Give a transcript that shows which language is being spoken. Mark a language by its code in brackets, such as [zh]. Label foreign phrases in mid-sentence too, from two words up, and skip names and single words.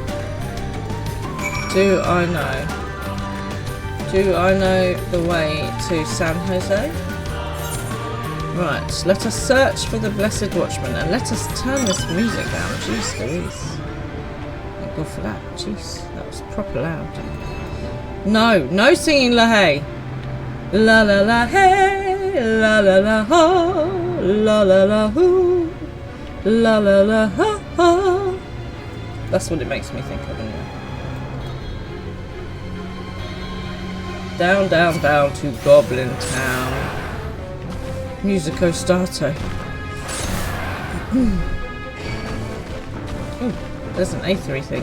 [en] Do I know the way to San Jose? Right, let us search for the Blessed Watchman and let us turn this music down. Jeez Louise. Thank God for that. Jeez, that was proper loud. No singing La Hey. La la la hey, la la la ho, la la la hoo, la la la ha ha. That's what it makes me think of anyway. Down, down, down to Goblin Town. Musico Stato. Ooh, there's an aethery thing.